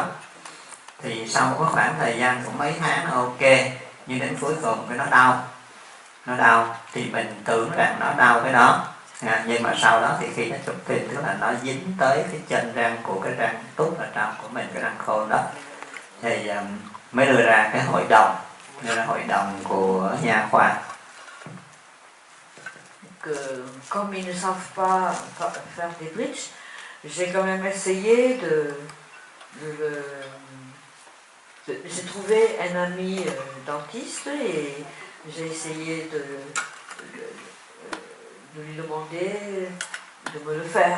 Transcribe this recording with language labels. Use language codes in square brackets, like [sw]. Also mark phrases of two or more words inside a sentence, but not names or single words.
[vi] Thì sau một khoảng thời gian cũng mấy tháng nó ok, nhưng đến cuối cùng cái nó đau thì mình tưởng rằng nó đau cái đó, nhưng mà sau đó thì khi nó chụp phim tức là nó dính tới cái chân răng của cái răng tút ở trong của mình, cái răng khôn đó, thì mới đưa ra cái hội đồng của nha khoa. [fr] Comme ils ne savent pas faire des bridges, j'ai quand même essayé de j'ai trouvé un ami dentiste et j'ai essayé de lui demander de me le faire.